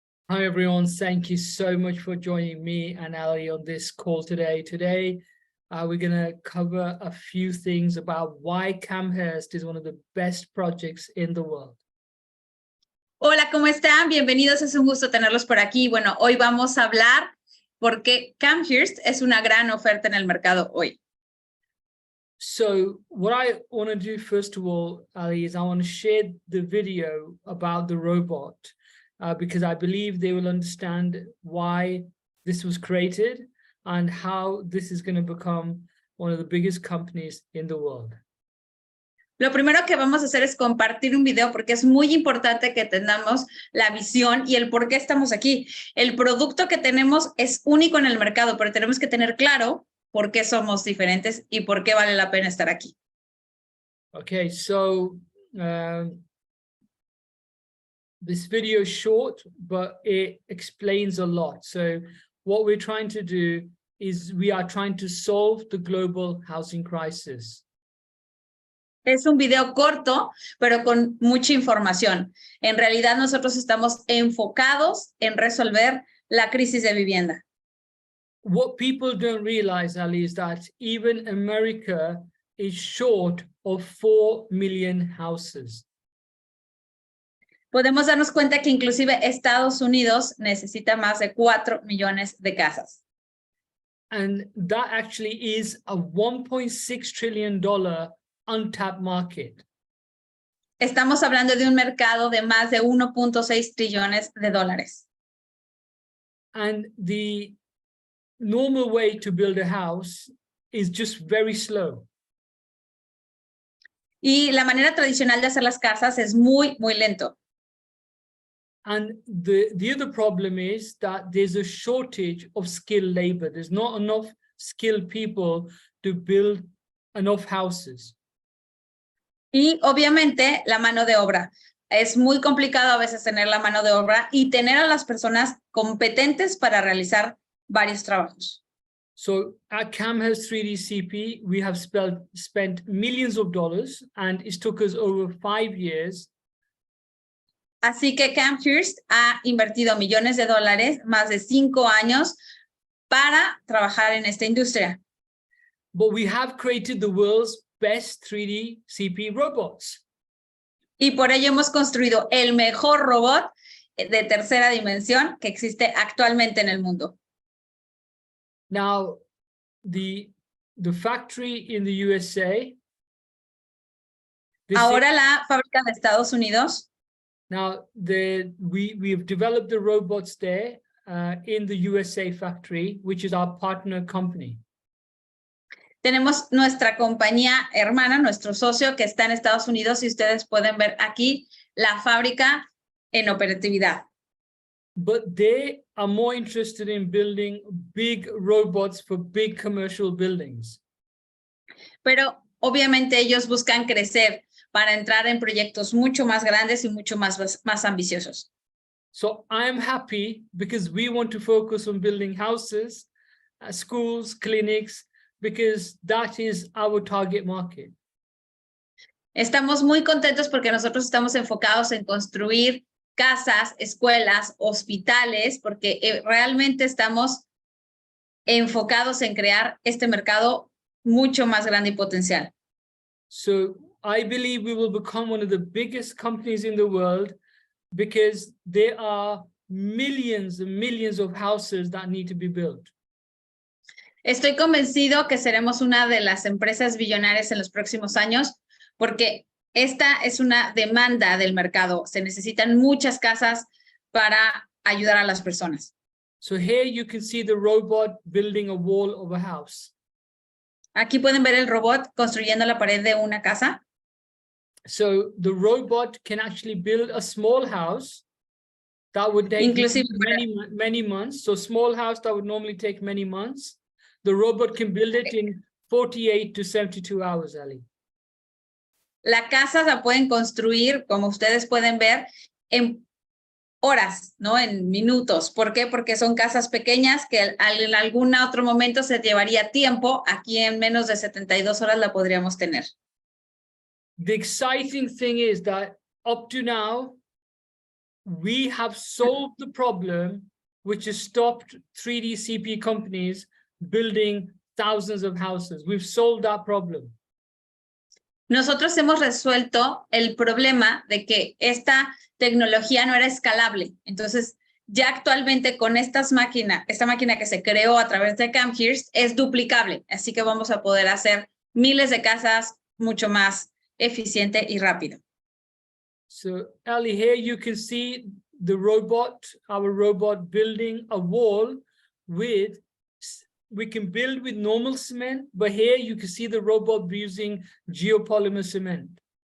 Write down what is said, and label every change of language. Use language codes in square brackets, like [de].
[en] Hi everyone, thank you so much for joining me and Ali on this call today. Today, we're going to cover a few things about why Camhirst is one of the best projects in the world. [es] Hola, ¿cómo están? Bienvenidos, es un gusto tenerlos por aquí. Bueno, hoy vamos a hablar por qué Camhirst es una gran oferta en el mercado hoy. [en] So what I want to do first of all, Ali, is I want to share the video about the robot because I believe they will understand why this was created and how this is going to become one of the biggest companies in the world. [es] Lo primero que vamos a hacer es compartir un video porque es muy importante que tengamos la visión y el por qué estamos aquí. El producto que tenemos es único en el mercado, pero tenemos que tener claro por qué somos diferentes y por qué vale la pena estar aquí. [en] Okay, so this video is short, but it explains a lot. So what we're trying to do is we are trying to solve the global housing crisis. [es] Es un video corto, pero con mucha información. En realidad, nosotros estamos enfocados en resolver la crisis de vivienda. [en] What people don't realize, Ali, is that even America is short of 4 million houses. [es] Podemos darnos cuenta que inclusive Estados Unidos necesita más de 4 millones de casas. [en] And that actually is a $1.6 trillion untapped market. [es] Estamos hablando de un mercado de más de 1.6 trillones de dólares. [en] And the normal way to build a house is just very slow. [es] Y la manera tradicional de hacer las casas es muy, muy lento. [en] And the other problem is that there's a shortage of skilled labor. There's not enough skilled people to build enough houses. [es] Y obviamente la mano de obra. Es muy complicado a veces tener la mano de obra y tener a las personas competentes para realizar varios trabajos. [en] So at Camhirst 3Dcp, we have spent millions of dollars, and it took us over 5 years. [es] Así que Camhirst ha invertido millones de dólares, más de 5 años, para trabajar en esta industria. [en] But we have created the world's best 3DCP robots. [es] Y por ello hemos construido el mejor robot de tercera dimensión que existe actualmente en el mundo. [en] Now, the factory in the USA. [es] Ahora la fábrica de Estados Unidos. [en] Now, we've developed the robots there in the USA factory, which is our partner company. [es] Tenemos nuestra compañía hermana, nuestro socio que está en Estados Unidos y ustedes pueden ver aquí la fábrica en operatividad. [en] But they are more interested in building big robots for big commercial buildings. [es] Pero obviamente ellos buscan crecer para entrar en proyectos mucho más grandes y mucho más ambiciosos. [en] So I am happy because we want to focus on building houses, schools, clinics, because that is our target market. [es] Estamos muy contentos porque nosotros estamos enfocados en construir casas, escuelas, hospitales, porque realmente estamos enfocados en crear este mercado mucho más grande y potencial. [en] So I believe we will become one of the biggest companies in the world because there are millions and millions of houses that need to be built. [es] Estoy convencido que seremos una de las empresas billonarias en los próximos años porque esta es una demanda del mercado. Se necesitan muchas casas para ayudar a las personas. [en] So here you can see the robot building a wall of a house. [es] Aquí pueden ver el robot construyendo la pared de una casa. [en] So the robot can actually build a small house that would take many months. So small house that would normally take many months. The robot can build it in 48 to 72 hours, Ali. [es] La casa la pueden construir, como ustedes pueden ver, en horas, ¿no? En minutos. ¿Por qué? Porque son casas pequeñas que en algún otro momento se llevaría tiempo. Aquí en menos de 72 horas la podríamos tener. [en] The exciting thing is that up to now, we have solved the problem which has stopped 3DCP companies building thousands of houses. We've solved that problem. [es] Nosotros hemos resuelto el problema de que esta tecnología no era escalable. Entonces, ya actualmente con esta máquina que se creó a través de Camhirst es duplicable. Así que vamos a poder hacer miles de casas mucho más eficiente y rápido. [en] So, Ellie, here you can see the robot, our robot building a wall with, we can build with normal cement, but here you can see the robot using geopolymer cement.